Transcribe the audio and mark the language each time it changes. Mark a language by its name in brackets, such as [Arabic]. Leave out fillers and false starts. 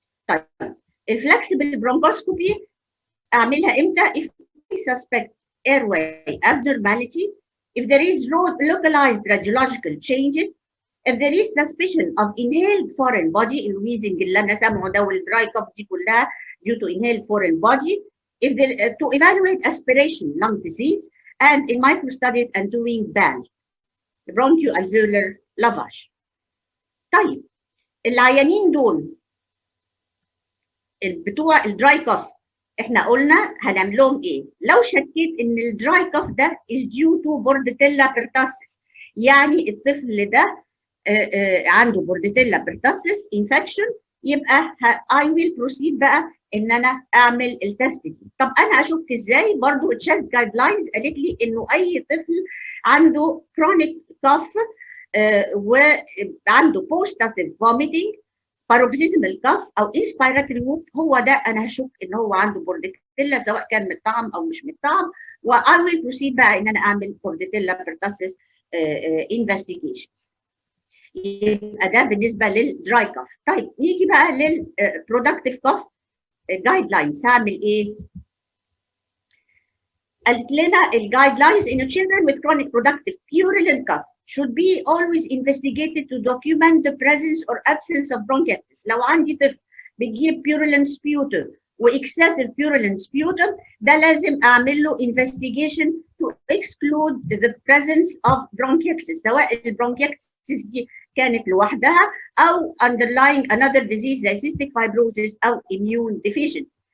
[Arabic] طيب الفلكسبل برونكوسكوبي اعملها امتى؟ [English] if we suspect airway abnormality, if there is localized radiological changes, if there is suspicion of inhaled foreign body, [Arabic] الويزنج اللي انا سامعه ده والدراي كوف دي كلها [English] due to inhaled foreign body, if there, to evaluate aspiration lung disease, and in micro studies and doing BAL, bronchoalveolar lavage. [Arabic] طيب العيانين دول بتوع الدراي كوف احنا قلنا هنعمل لهم ايه؟ لو شكيت ان الدراي كوف ده [English] is due to bordetella pertussis, [Arabic] يعني الطفل ده عنده بورديتيلا بيرتاسيس انفكشن, يبقى [English] I will proceed [Arabic] بقى ان انا اعمل التست دي. طب انا اشك ازاي؟ برضو التشست جايد لاينز قالت لي انه اي طفل عنده كرونيك كاف وعنده بوستاتيف فوميتنج باروكسيزمال كاف او انسبيراتوري ووك, هو ده انا هشك ان هو عنده بورديتيلا سواء كان متطعم او مش متطعم, و [English] I will proceed [Arabic] بقى ان انا اعمل بورديتيلا بيرتاسيس investigations. يبقى ده بالنسبه للدراي كاف. طيب نيجي بقى للبرودكتيف كاف جايد لاينز. هعمل ايه؟ قالت لنا الجايد لاينز ان [English] children with chronic productive purulent cough should be always investigated to document the presence or absence of bronchitis. [Arabic] لو عندي طفل بيجيب [English] purulent sputum [Arabic] واكسسيف purulent sputum ده لازم اعمل له [English] investigation to exclude the presence of bronchitis, [Arabic] سواء البرونكيتس دي كانت لوحدها او [English] underlying another disease [Arabic] زي cystic fibrosis او immune deficiency.